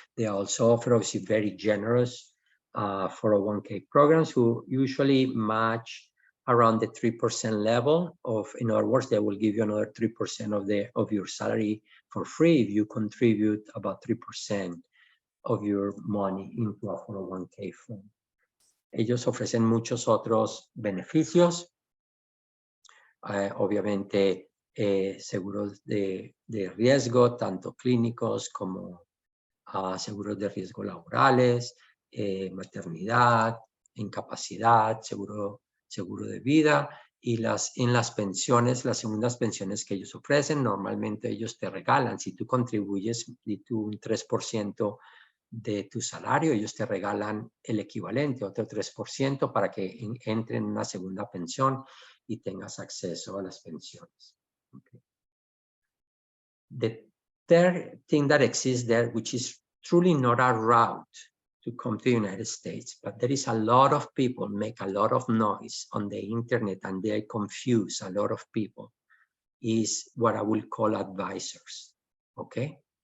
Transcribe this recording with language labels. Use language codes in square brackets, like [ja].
[en] They also offer obviously very generous 401k programs who usually match around the 3% level of, in other words, they will give you another 3% of your salary for free if you contribute about 3% of your money into a 401k fund. [es] Ellos ofrecen muchos otros beneficios, obviamente seguros de riesgo, tanto clínicos como seguros de riesgo laborales, maternidad, incapacidad, seguro de vida, Y en las pensiones, las segundas pensiones que ellos ofrecen, normalmente ellos te regalan. Si tú contribuyes un 3% de tu salario, ellos te regalan el equivalente, otro 3%, para que entre en una segunda pensión y tengas acceso a las pensiones. [en] Okay. The third thing that exists there, which is truly not a route to come to the United States, but there is a lot of people make a lot of noise on the internet and they confuse a lot of people, is what I will call advisors, okay?